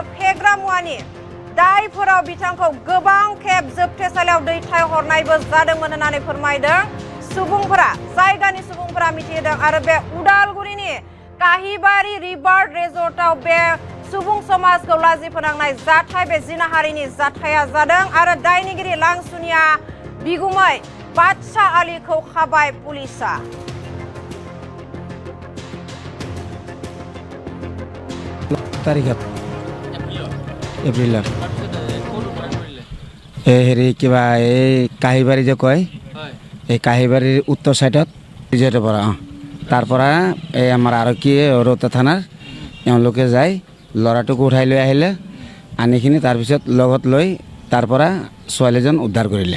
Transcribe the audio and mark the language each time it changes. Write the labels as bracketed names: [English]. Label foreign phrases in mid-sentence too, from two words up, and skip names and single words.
[Bodo] फेग्रा मुवानि दायफोराव बिथांखौ गोबां खेब जोबथेसालियाव दैथायहरनायबो जादोंमोन होननानै फोरमायदों सुबुंफोरा जायगानि सुबुंफोरा मिथिदों आरो बे उदालगुरिनि काहिबारि रिभार रिजर्टआव बे सुबुं समाजखौ लाजि फोनांनाय जाथाय बे जिनाहारिनि जाथाया जादों आरो दायनिगिरि लांसुनिया बिगुमै बादशाह आलीखौ खाबाय पुलिसआ [Assamese] एप्रिल हेৰি কিবা এই কাহিবাৰী যে কয় এই কাহিবাৰীৰ উত্তৰ সাইডত ৰিজৰ্টৰ পৰা তাৰ পৰা এই আমাৰ আৰক্ষী ৰৌতা থানাৰ এওঁলোকে যায় ল'ৰাটোক উঠাই লৈ আহিলে আনিখিনি তাৰপিছত লগত লৈ তাৰ পৰা ছোৱালীজন উদ্ধাৰ কৰিলে